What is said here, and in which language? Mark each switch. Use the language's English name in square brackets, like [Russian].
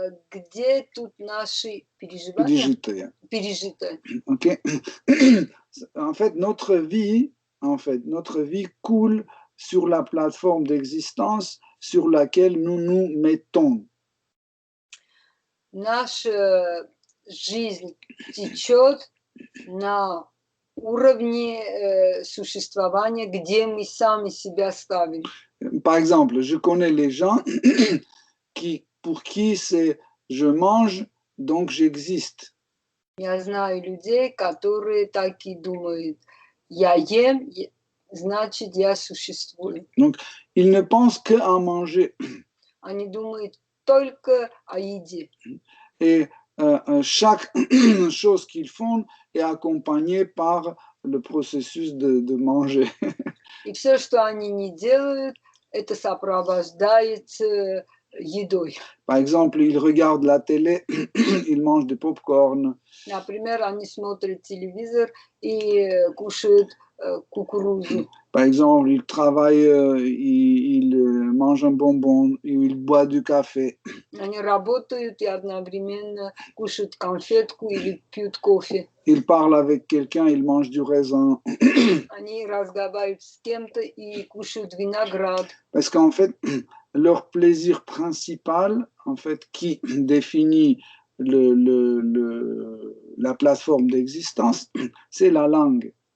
[Russian] Где тут наши переживания? Пережитые. [English] Okay. [French] En fait, notre vie coule sur la plateforme d'existence sur laquelle nous nous mettons. [Russian] Наша жизнь течет на уровне существования, где мы сами себя ставим. [French] Par exemple, je connais les gens pour qui c'est je mange, donc j'existe. [Russian] Я знаю людей, которые так и думают. Я ем, значит я существую. [French] Donc, ils ne pensent qu'à manger. [Russian] Они думают только о еде. [French] Et chaque chose qu'ils font est accompagnée par le processus de manger. [Russian] И все, что они не делают, это сопровождается едой. [French] Par exemple, ils regardent la télé, ils mangent du popcorn. [Russian] Например, они смотрят телевизор и кушают кукурузу. [French] Par exemple, ils travaillent, ils mangent un bonbon, ils boivent du café. [Russian] Они работают и одновременно кушают конфетку или пьют кофе. [French] Ils parlent avec quelqu'un, ils mangent du raisin. [Russian] Они разговаривают с кем-то и кушают виноград. [French] Parce qu'en fait, leur plaisir principal, en fait, qui définit la plateforme d'existence, c'est la langue.